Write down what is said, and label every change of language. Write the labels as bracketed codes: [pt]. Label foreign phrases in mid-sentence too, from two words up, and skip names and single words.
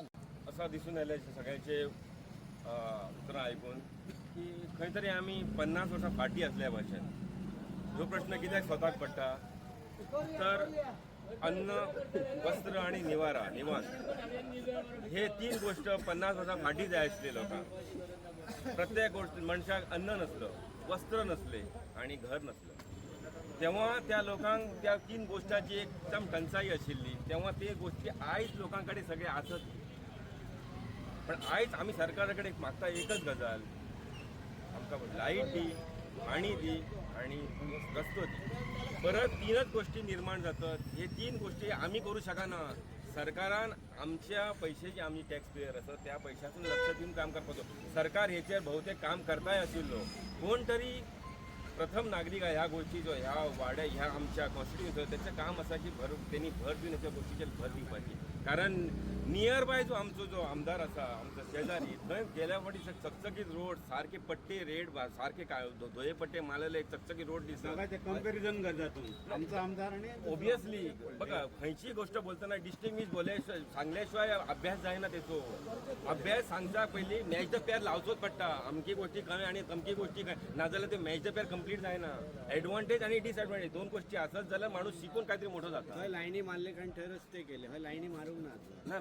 [kok] असं दिसून आलं सगळ्यांचे उतरां आयकून की खंय तरी आमी 50 वर्सां फाटीं असल्या भाशेन ह्यो प्रश्न कित्याक स्वताक पडटा तर अन्न वस्त्र आणि निवास हे 3 गोष्ट 50 वर्सां फाटीं जाय आसले लोकांक. प्रत्येक गोष्ट मनशाक अन्न नसलं, वस्त्र नसले आणि घर नसलं तेव्हा त्या लोकांक त्या 3 गोष्टांची एकदम टंचाई आशिल्ली. तेव्हा ते गोष्टी आयज लोकांकडे सगळे आसत. पण आयज आम्ही सरकारा कडेन मागता एकच गजाल आमकां लायट दी पाणी दी आणि रस्तो दी. परत 3च गोष्टी निर्माण जातात. हे 3 गोष्टी आम्ही करू शकना. सरकारान आमच्या पैशाची आम्ही [en] tax payer [kok] असत त्या पैशातून लक्ष देऊन काम करपाचो. सरकार हेचेर बहुतेक काम करताय आशिल्लो. कोण तरी प्रथम नागरिक ह्या गोष्टीचो ह्या वाड्या ह्या आमच्या कॉन्स्टिट्युन्सीचो त्याचं काम असा की त्यांनी भर दिवन ह्या गोष्टीचेर भर दिवपाची. कारण [en] near by [kok] जो आमचो जो आमदार असा आमचो शेजारी थंय गेल्या फावटी चकचकीत रोड सारखे पट्टे रेड सारखे धोये पट्टे मारलेले चकचकीत रोड दिसतात. कंपॅरिझन करता तुम्ही आमचा आमदार आणि ऑब्वियसली बघा खंयची गोष्ट बोलताना डिस्टिंग्विश सांगल्याशिवाय अभ्यास जायना तेचो. अभ्यास सांगता पयलीं [en] match the pair [kok] लावचोच पडटा. अमकी गोष्टी कळ्ळे आणि अमकी गोष्टी नाजाल्यार ते [en] match the pair [kok] कंप्लीट जायना. एडवांटेज आणि डिसएडवांटेज 2 गोष्टी असत जाल्यार माणूस शिकून काहीतरी मोठो जाता. लाईनी मारले कारण थंय रस्ते केले हय लाईनी मारूंक ना.